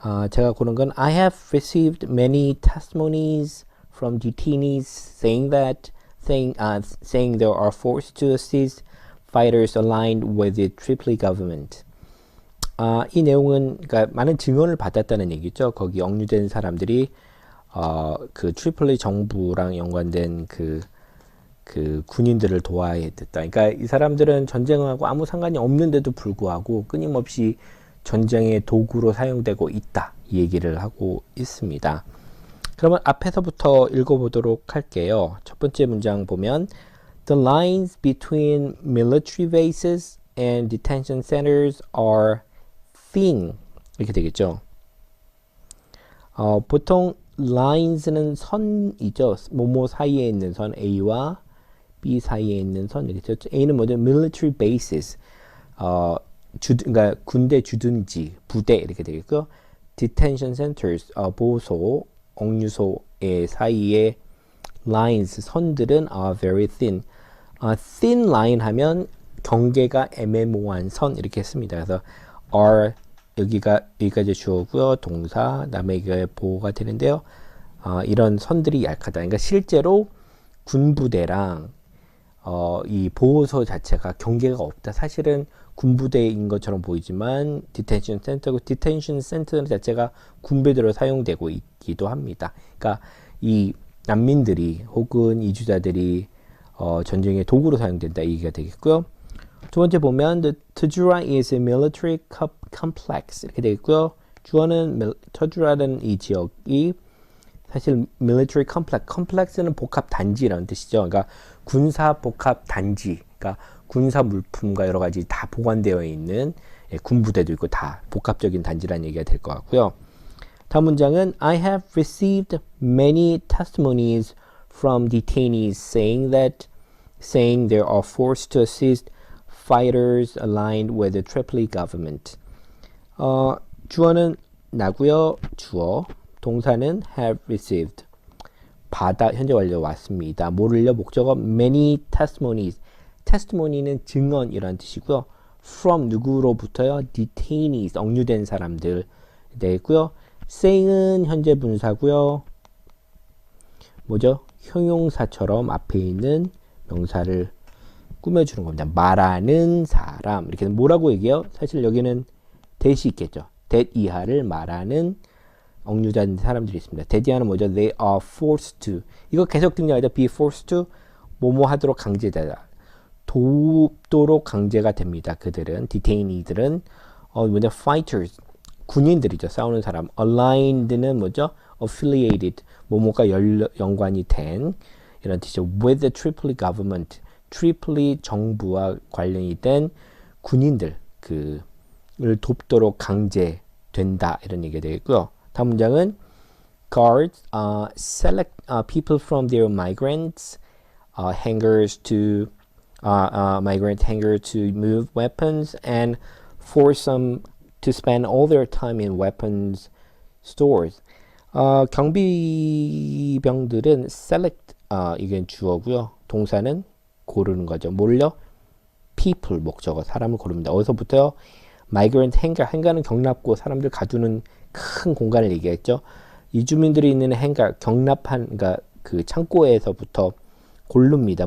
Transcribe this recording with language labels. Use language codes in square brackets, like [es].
[ko] 제가 고른 건 [en] I have received many testimonies from detainees saying they are forced to assist fighters aligned with the Tripoli government. [ko] 이 내용은 그러니까 많은 증언을 받았다는 얘기죠. 거기 억류된 사람들이 그 트리폴리 정부랑 연관된 그 군인들을 도와야 됐다. 그러니까 이 사람들은 전쟁하고 아무 상관이 없는데도 불구하고 끊임없이 전쟁의 도구로 사용되고 있다. 이 얘기를 하고 있습니다. 그러면 앞에서부터 읽어보도록 할게요. 첫 번째 문장 보면 [en] The lines between military bases and detention centers are thin. [ko] 이렇게 되겠죠. 보통 lines는 선이죠. 뭐뭐 사이에 있는 선 A와 B 사이에 있는 선 이렇게 되죠. A는 뭐죠? military bases. 그러니까 군대 주둔지, 부대 이렇게 되겠고요. detention centers, 보호소, 억류소의 사이에 lines, 선들은 [en] are very thin. thin line [ko] 하면 경계가 애매모호한 선 이렇게 했습니다. 그래서 are 여기까지 주어고요. 동사, 그다음에 이게 보호가 되는데요. 이런 선들이 약하다. 그러니까 실제로 군부대랑 이 보호소 자체가 경계가 없다. 사실은 군부대인 것처럼 보이지만 디텐션 센터고 디텐션 센터 자체가 군부대로 사용되고 있기도 합니다. 그러니까 이 난민들이 혹은 이주자들이 전쟁의 도구로 사용된다 이 얘기가 되겠고요. 두 번째 보면 [en] the Tajura is a military complex [ko] 이렇게 되겠고요. 주어는 터주라는 이 지역이 사실 military complex는 복합 단지라는 뜻이죠. 그러니까 군사 복합 단지, 그러니까 군사 물품과 여러 가지 다 보관되어 있는 군부대도 있고 다 복합적인 단지라는 얘기가 될 것 같고요. 다음 문장은 [en] I have received many testimonies from detainees saying they are forced to assist fighters aligned with the Tripoli government. [ko] 주어는 나고요. 주어. 동사는 have received. 현재 완료 왔습니다. 뭐를요? 목적어 [en] many testimonies. [ko] testimony는 증언이라는 뜻이고요. from 누구로부터요? [en] detainees. [ko] 억류된 사람들 되겠고요. saying은 현재 분사고요. 뭐죠? 형용사처럼 앞에 있는 명사를 꾸며주는 겁니다. 말하는 사람. 이렇게 뭐라고 얘기해요? 사실 여기는 that이 있겠죠. that 이하를 말하는 억류된 사람들이 있습니다. that 이하는 뭐죠? [en] They are forced to. [ko] 이거 계속 등장하죠. [en] be forced to. [ko] 뭐뭐 하도록 강제되다. 돕도록 강제가 됩니다. 그들은 detainee들은 뭐냐 fighters 군인들이죠. 싸우는 사람. aligned는 뭐죠? affiliated 뭐뭐가 연관이 된 이런 뜻이죠. [en] with the Tripoli government [ko] 트리폴리 정부와 관련이 된 군인들 그를 돕도록 강제된다 이런 얘기가 되겠고요. 다음 문장은 [en] guards select people from their migrants hangars to migrant hangar to move weapons and force them to spend all their time in weapons stores. [ko] 경비병들은 select 이게 주어고요. 동사는 고르는 거죠. 뭘요? people 목적어 사람을 고릅니다. 어디서부터요? migrant hangar hangar는 경납고 사람들 가두는 큰 공간을 얘기했죠. 이주민들이 있는 hangar 경납한 그러니까 그 창고에서부터 고릅니다.